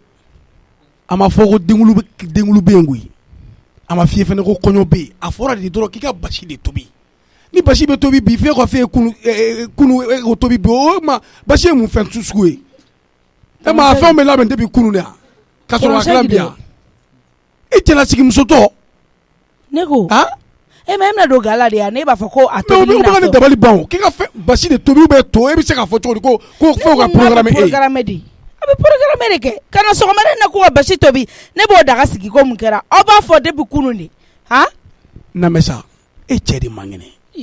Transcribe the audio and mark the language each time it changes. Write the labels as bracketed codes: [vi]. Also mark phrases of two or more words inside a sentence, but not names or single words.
[bm] a ma fɔ ko denkulu bɛ yen koyi a ma f'i ye fɛnɛ ko kɔɲɔ bɛ yen a fɔra de dɔrɔn k'i ka basi de tobi. ni basi bɛ tobi bi f'e ka f'e kunu o tobi bi o ma basi ye mun fɛn sugu ye. e ma fɛnw bɛ labɛn depuis kunu de yan ka sɔrɔ ka tila bi yan. i cɛlasigi musotɔ. ne ko e ma emna do gala de ya ne b'a fɔ ko a mais tobi o bɛ ne dabali ban k'i ka basi de tobi bɛ to e bɛ se k'a fɔ cogo di ko fo ka programme di a bɛ programme de kɛ kana sɔgɔmada na ko ka basi tobi ne b'o daga sigi ko mun kɛra aw b'a fɔ depuis kunun de han namɛ sa e cɛ de man kɛnɛ